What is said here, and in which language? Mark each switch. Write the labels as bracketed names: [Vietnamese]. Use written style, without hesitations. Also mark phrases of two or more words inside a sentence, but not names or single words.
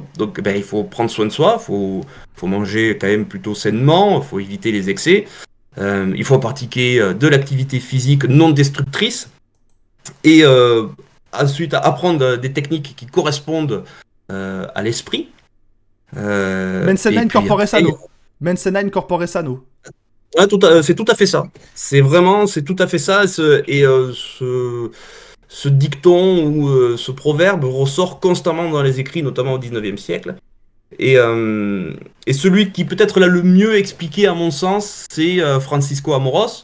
[French] Donc, eh ben, il faut prendre soin de soi, faut manger quand même plutôt sainement, il faut éviter les excès. Il faut pratiquer de l'activité physique non destructrice et ensuite apprendre des techniques qui correspondent à l'esprit. [Latin] Mensena in corpore sano. Mensena in corpore sano. [French] Ouais, c'est tout à fait ça. C'est tout à fait ça. Ce dicton ou ce proverbe ressort constamment dans les écrits, notamment au 19e siècle. Et celui qui peut-être l'a le mieux expliqué à mon sens, c'est Francisco Amoros.